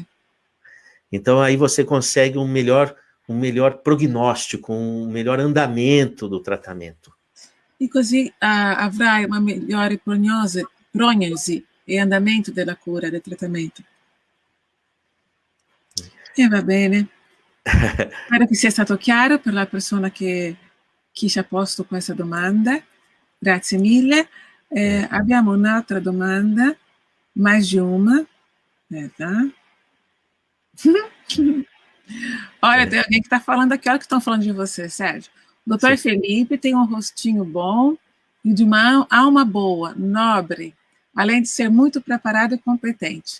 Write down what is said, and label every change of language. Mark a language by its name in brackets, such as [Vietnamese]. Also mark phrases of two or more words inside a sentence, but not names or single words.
[Portuguese] Então aí você consegue um melhor prognóstico, um melhor andamento do tratamento. [Italian] E così avrai una migliore prognosi e andamento della cura, del trattamento. E va bene. Spero che sia stato chiaro per la persona che ci ha posto questa domanda. Grazie mille. Abbiamo un'altra domanda, [Portuguese] mais de uma. Olha, tem alguém que está falando aqui, olha que estão falando de você, Sérgio. O doutor Felipe tem um rostinho bom e de uma alma boa, nobre, além de ser muito preparado e competente.